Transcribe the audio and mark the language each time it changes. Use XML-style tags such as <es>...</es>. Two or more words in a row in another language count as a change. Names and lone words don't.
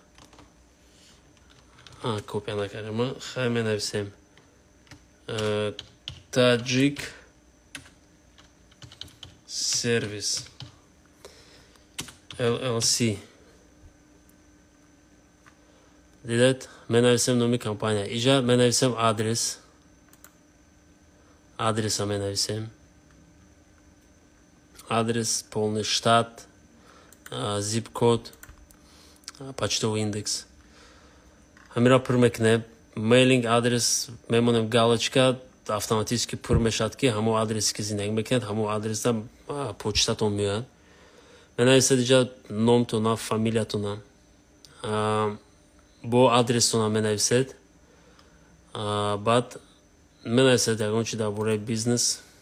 <tg>کپی نکردیم. ما خیلی مینویسیم تاجیک سرویس LLC. دیدید مینویسیم نامی کمپانی. اینجا مینویسیم آدرس هم مینویسیم.</tg> <ru>آدرس полный штат, zip код, почтовый индекс.</ru> <tg>همین را پر میکنیم. میلینگ آدرس میمونیم</tg> <ru>галочка автоматически</ru> <tg>پر میشد که همون آدرسی که زندگی میکنید همون آدرس هم پوچتاتون میاد. مینویسید اینجا نامتون فامیلیاتون با آدرستون مینویسید. بعد مینویسید یکون چی درباره بیزنس.</tg>